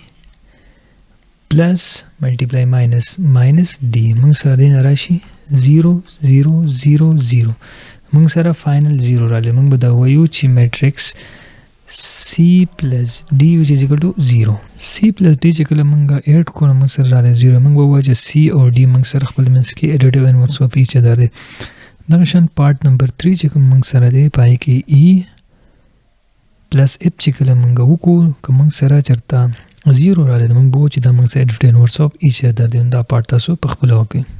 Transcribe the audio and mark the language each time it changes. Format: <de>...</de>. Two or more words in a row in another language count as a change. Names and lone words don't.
<en>plus multiply minus minus D</en> <ps>موږ سره دین راشي 0 0 0 0 موږ سره final 0 راځي موږ به دا وایو چې</ps> <en>matrix C plus D which is equal to 0 C plus D</en> <ps>چې کله موږ 8 کو موږ سره راځي 0 موږ به وایو چې C او D موږ سره خپل منځ کې</ps> <en>additive inverse of each other</en> <ps>دی دغه شان</ps> <en>part number 3</en> <ps>چې کوم موږ سره دی پای کې</ps> <en>E plus F</en> <ps>چې کله موږ وکړو که موږ سره چرته 0 راځي موږ به وایو چې دا موږ سره</ps> <en>additive inverse of each other</en> <ps>دی دا پارت تاسو په خپل وکړئ</ps>